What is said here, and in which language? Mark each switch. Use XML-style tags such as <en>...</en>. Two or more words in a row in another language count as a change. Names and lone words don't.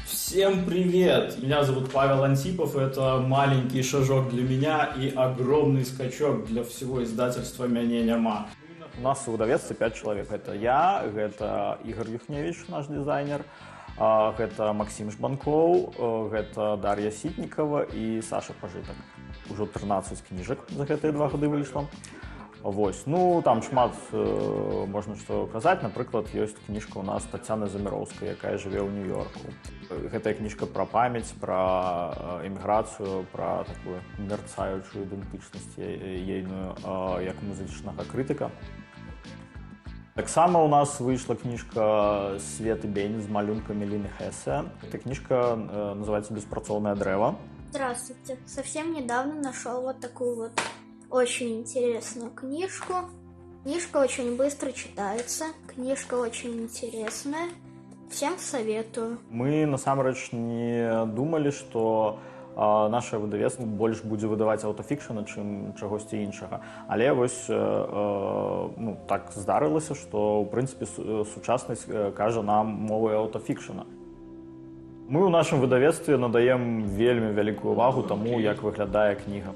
<ru>Всем привет! Меня зовут Павел Антипов. Это маленький шажок для меня и огромный скачок для всего издательства «Мяне няма». У нас в выдавецтве 5 человек. Это я, это Игорь Юхневич, наш дизайнер, это Максим Жбанков, это Дарья Ситникова и Саша Пажитак. Уже 13 книжек</ru> <be>за гэтыя 2 гады выйшло. Вось. Ну, там шмат можна што казаць. Напрыклад, ёсць кніжка у нас Таццяны Заміроўскай, якая жыве ў Нью-Йорку. Гэтая кніжка пра памяць, пра эміграцыю, пра такую мерцаючую ідэнтычнасць ейную, як музычнага крытыка. Таксама у нас выйшла кніжка «Свет и бень» з малюнкамі Ліны Хессе.</be> <ru>Эта книжка называется «Беспрацоўнае дрэва». Здравствуйте. Совсем недавно нашел вот такую вот очень интересную книжку. Книжка очень быстро читается, книжка очень интересная. Всем советую.</ru> <be>Мы насамрэч не думали, што наше выдавецтва больш будзе выдаваць аўтафікшана, чым чагосьці іншага. Але вось так здарылася, што ў прынцыпе сучаснасць кажа нам мовай аўтафікшана. Мы ў нашым выдавецтве надаем вельмі вялікую увагу таму, як выглядае кніга.</be>